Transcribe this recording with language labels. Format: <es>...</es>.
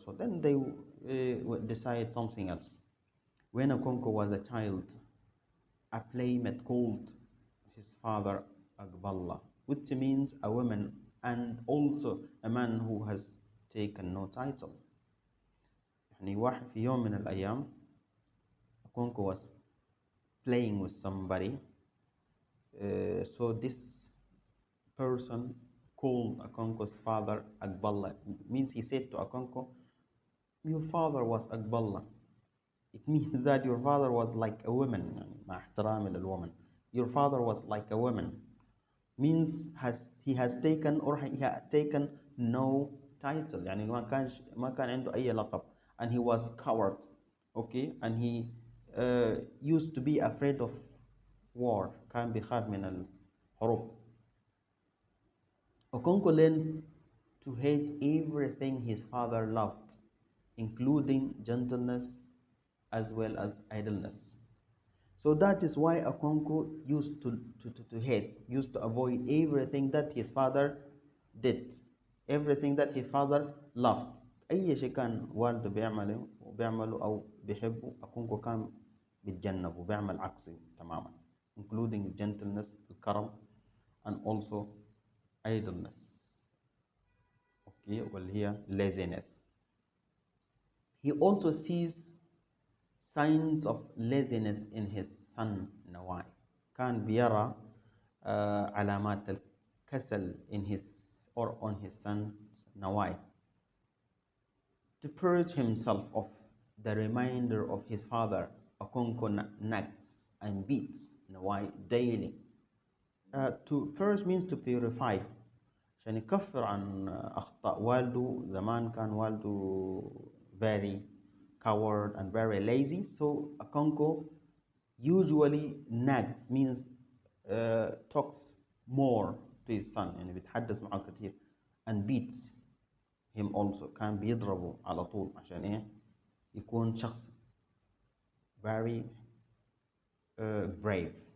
<en>So then they would decide something else. When Okonkwo was a child, a playmate called his father Agballah, which means a woman and also a man who has taken no title.</en> <ar>يعني واحد في يوم من الأيام</ar> <en>Okonkwo was playing with somebody. So this person called Okonkwo's father Agballah. It means he said to Okonkwo, your father was Agballah. It means that your father was like a woman.</en> <ar>مع احترامي للwoman.</ar> <en>Your father was like a woman. Means he has taken or he had taken no title.</en> <ar>يعني ما كان عنده أي لقب.</ar> <en>And he was coward. Okay, and he used to be afraid of war.</en> <ar>كان بيخاف من الحروب.</ar> <en>Okonkwo learned to hate everything his father loved, including gentleness as well as idleness. So that is why Okonkwo used to hate, used to avoid everything that his father did, everything that his father loved.</en> <ar>أي شيء كان والده بيعمله أو بيحبه أكونكو كان بيتجنبه وبيعمل عكسه تماما,</ar> <en>including gentleness,</en> <ar>الكرم,</ar> <en>and also idleness. Okay,</en> <ar>واللي هي</ar> <en>laziness. He also sees signs of laziness in his son Nawai.</en> <ar>كان بيرى علامات الكسل</ar> <en>in his or on his son Nawai. To purge himself of the reminder of his father, Okonkwo nags and beats Nawai daily. To purge means to purify.</en> <ar>عشان يكفر عن أخطاء والده. زمان كان والده</ar> <en>very coward and very lazy. So Okonkwo usually nags means talks more to his son,</en> <ar>يعني بيتحدث معه كثير,</ar> <en>and beats him also.</en> <ar>كان بيضربه على طول عشان إيه؟ يكون شخص</ar> <en>very brave.</en>